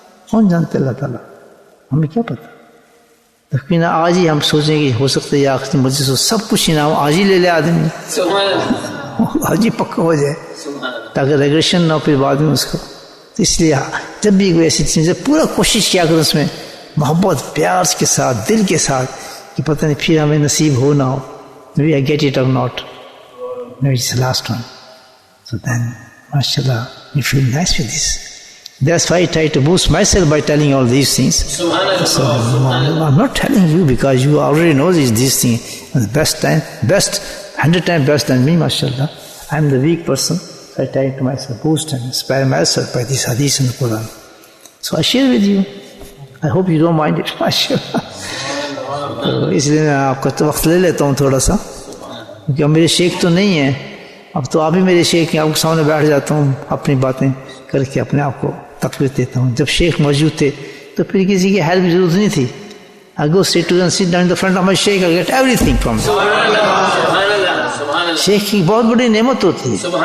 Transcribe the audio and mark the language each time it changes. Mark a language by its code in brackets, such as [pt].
[ur] کون جانتے اللہ تعالیٰ, ہمیں کیا پتہ. تو نہ آج ہی ہم سوچیں کہ ہو سکتا ہے آخری مجلس ہو, سب کچھ ہی نہ ہو, آج ہی لے لے آدمی, آج ہی پکا ہو جائے تاکہ ریگریشن نہ ہو پھر بعد میں اس کو. تو اس لیے جب بھی کوئی ایسی چیز ہے پورا کوشش کیا کرو اس میں محبت پیار کے ساتھ, دل کے ساتھ, کہ پتہ نہیں پھر ہمیں نصیب ہو نہ ہو. [en] Maybe I get it or not. Maybe it's the last one. So then, mashallah, you feel nice with this. That's why I try to boost myself by telling all these things. So, I'm not telling you because you already know these things. The best time, 100 times best than me, mashallah. I'm the weak person. So I try to myself boost and inspire myself by this hadith in the Quran. So I share with you. I hope you don't mind it, mashallah. [ur] تو اس لیے میں آپ کا تو وقت لے لیتا ہوں تھوڑا سا, کیونکہ اب میرے شیخ تو نہیں ہیں, اب تو آپ ہی میرے شیخ ہیں. آپ کے سامنے بیٹھ جاتا ہوں, اپنی باتیں کر کے اپنے آپ کو تقویت دیتا ہوں. جب شیخ موجود تھے تو پھر کسی کی ہیلپ کی ضرورت نہیں تھی. [en] I go straight to and sit down in the front of my sheikh, I get everything from him. [ur] شیخ کی بہت بڑی نعمت ہوتی ہے.